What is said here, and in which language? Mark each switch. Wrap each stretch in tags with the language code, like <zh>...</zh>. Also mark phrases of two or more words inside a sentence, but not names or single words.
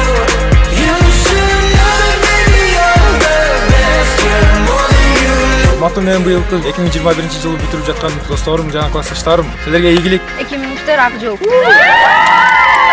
<en>You should know that, baby, you're the best, yeah, more than you know.</en> <ky>Урматтуу менин быйылкы 2021 жылы бүтүрүп жаткан досторум жана классташтарым, силерге ийгилик. 2003 ак жыл.</ky>